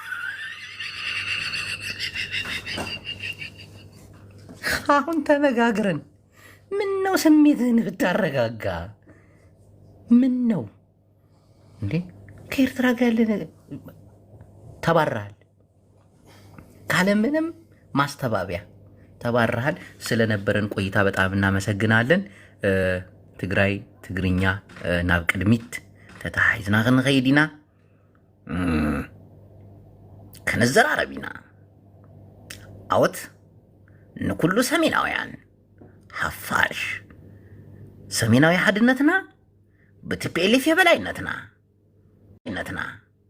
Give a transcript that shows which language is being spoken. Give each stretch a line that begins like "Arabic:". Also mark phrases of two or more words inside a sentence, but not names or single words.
Amharic: አሁን ተነጋግረን ምን ነው ስሜትህን ብታረጋጋ። ምን ነው እንዴ? ከኤርትራ ጋር ያለ ነገር ተባረሃል። ካለምንም ማስተባበያ ተባረሃል። ስለነበረን ቆይታ በጣም እናመሰግናለን።
Tigrinya: ትግራይ ትግርኛ ናብ ቅድሚት ተተሓሒዝና ክንኸይድ ኢና፣ ከነዘራረብ ኢና። ዓወት ንኩሉ ሰሜናውያን ሓፋሽ ሰሜናዊ ሓድነትና ብቲፒኤልኤፍ የበላይነትና